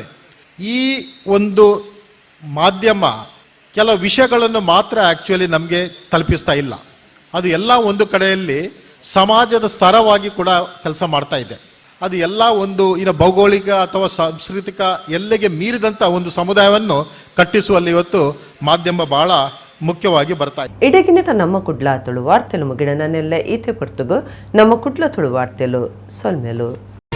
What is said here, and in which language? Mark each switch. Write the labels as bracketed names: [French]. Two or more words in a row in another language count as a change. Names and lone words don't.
[Kannada] ಈ ಒಂದು ಮಾಧ್ಯಮ ಕೆಲವು ವಿಷಯಗಳನ್ನು ಮಾತ್ರ ಆ್ಯಕ್ಚುಲಿ ನಮಗೆ ತಲುಪಿಸ್ತಾ ಇಲ್ಲ, ಅದು ಎಲ್ಲ ಒಂದು ಕಡೆಯಲ್ಲಿ ಸಮಾಜದ ಸ್ತರವಾಗಿ ಕೂಡ ಕೆಲಸ ಮಾಡ್ತಾ ಇದೆ. ಅದು ಎಲ್ಲ ಒಂದು ಭೌಗೋಳಿಕ ಅಥವಾ ಸಾಂಸ್ಕೃತಿಕ ಎಲ್ಲೆಗೆ ಮೀರಿದಂಥ ಒಂದು ಸಮುದಾಯವನ್ನು ಕಟ್ಟಿಸುವಲ್ಲಿ ಇವತ್ತು ಮಾಧ್ಯಮ ಬಹಳ ಮುಖ್ಯವಾಗಿ ಬರ್ತಾ ಇದೆ. [Tulu] ಇಡಗಿನ ನಮ್ಮ ಕುಡ್ಲ ತುಳು ವಾರ್ತೆಲು ಮುಗಿಡ ನನ್ನೆಲ್ಲ ಈತೆ ಪೊರ್ತುಗು ನಮ್ಮ ಕುಡ್ಲ ತುಳು ವಾರ್ತೆಲು ಸೊಲ್ಮೆಲು.